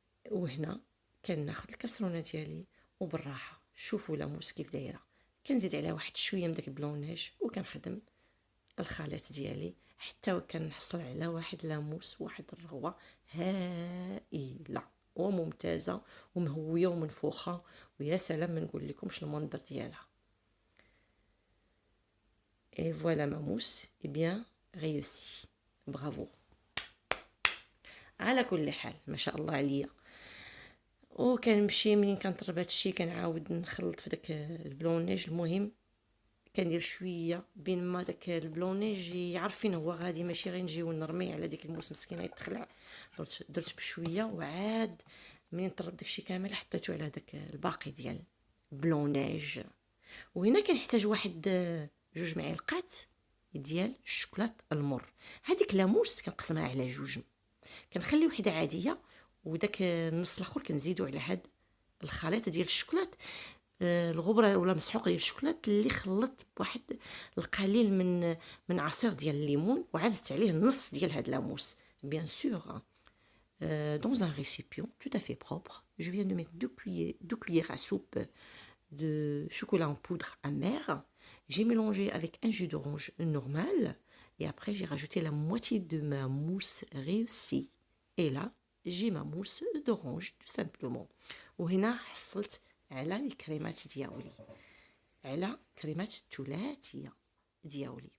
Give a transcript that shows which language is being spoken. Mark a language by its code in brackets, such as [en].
[ar] وهنا كناخد الكسرونة ديالي وبالراحة. شوفوا لاموس كيف دايرة. كنزيد عليها واحد شوية من داك البلونيج وكنخدم الخليط ديالي حتى كنحصل على واحد لاموس، واحد الرغوة هائلة وممتازة ومهوية ومنفوخة، ويا سلام ما نقول لكمش المنظر ديالها. [fr] Et voilà ma mousse est bien réussie. Bravo. [ar] على كل حال ما شاء الله عليا. وكنمشي منين كنطرب هادشي كنعاود نخلط في داك البلونيج. المهم كندير شويه بين ما داك البلونيج يعرف فين هو غادي، ماشي غير نجيو نرمي على ديك الموس مسكينه يتخلع. درت بشويه وعاد منين طرب داكشي كامل حطيتو على داك الباقي ديال البلونيج. وهنا كنحتاج واحد 2 معالق ديال الشوكولات المر. هذيك لاموس كنقسمها على 2، كنخلي وحده عاديه وداك النص الاخر كنزيدو على هاد الخليط ديال الشوكولات، الغبره ولا مسحوق ديال الشوكولات اللي خلط بواحد القليل من عصير ديال الليمون وعاد زدت عليه النص ديال هاد لاموس. [fr] bien sûr dans un récipient tout à fait propre, je viens de mettre 2 cuillères à soupe de chocolat en poudre amer. J'ai mélangé avec un jus d'orange normal et après j'ai rajouté la moitié de ma mousse réussie. Et là j'ai ma mousse d'orange tout simplement. [ar] وهنا حصلت على الكريمات ديالي، على كريمات الثلاثيه ديالي.